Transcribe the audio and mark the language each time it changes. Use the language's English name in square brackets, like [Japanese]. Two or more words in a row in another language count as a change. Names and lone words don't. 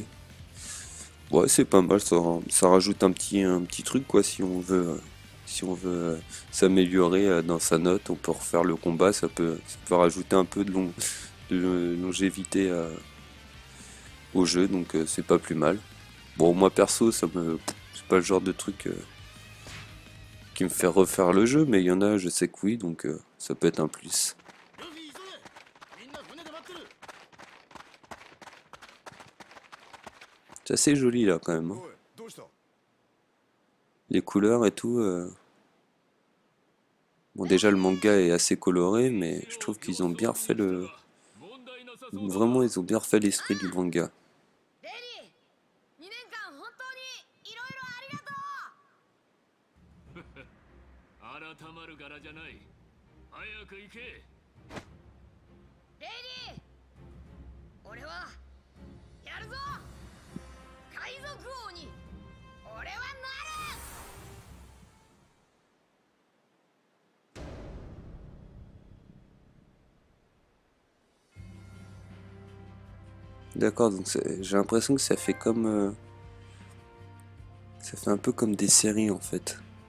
[French] Ouais, c'est pas mal, ça rajoute un petit truc, quoi, si on veut s'améliorer dans sa note, on peut refaire le combat, ça peut rajouter un peu de longévité au jeu, donc c'est pas plus mal. Bon, moi perso, c'est pas le genre de truc qui me fait refaire le jeu, mais il y en a, je sais que oui, donc ça peut être un plus. [Japanese] ルフィ急げ、みんな船で待ってる。 [French] C'est assez joli là quand même, hein. [Japanese] おいどうした？ [French] Les couleurs et tout. Bon, déjà le manga est assez coloré, mais je trouve qu'ils ont bien refait le. [Japanese] 問題なさそうだ。 [French] Vraiment, ils ont bien refait l'esprit du manga. [Japanese] レディ2年間本当にいろいろありがとう。改まる柄じゃない。早く行け。レディ俺はやるぞ。海賊王に俺はなる。 [French] D'accord, donc j'ai l'impression que ça fait comme. Ça fait un peu comme des séries en fait.